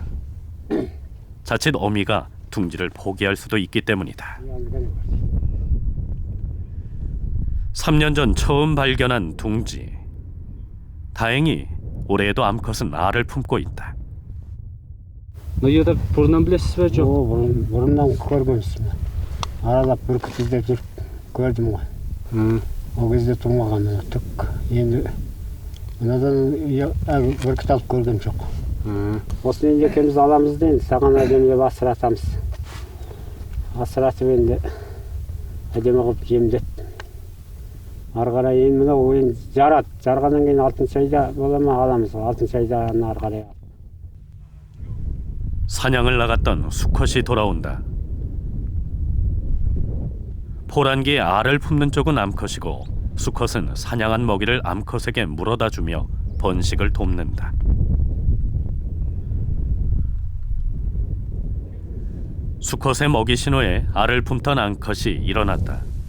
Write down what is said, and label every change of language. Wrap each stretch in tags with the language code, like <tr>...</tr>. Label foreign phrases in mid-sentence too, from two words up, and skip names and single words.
<ko>자칫 어미가 둥지를 포기할 수도 있기 때문이다. 3년 전 처음 발견한 둥지. 다행히 올해에도 암컷은 알을 품고 있다.</ko> <kk>너희들 бұрыннан білесіз бе жоқ? бұрыннан көргенсің. Аралап бүркіт іздеп жүріп көрдім ғой. Ол кезде тумаған түк. Енді мынадан бүркіт алып көргем жоқ. Осыны енді екеуміз аламыз да енді саған әдемілеп асыратамыз. Асыратып енді әдемі қылып жемдет. Ары қарай енді мына ойын жарғаннан кейін алтыншы айда бола ма аламыз. алтыншы айда ары қарай.</kk> <ko>사냥을 나갔던 수컷이 돌아온다. 포란기에 알을 품는 쪽은 암컷이고 수컷은 사냥한 먹이를 암컷에게 물어다 주며 번식을 돕는다. 수컷의 먹이 신호에 알을 품던 암컷이 일어났다.</ko>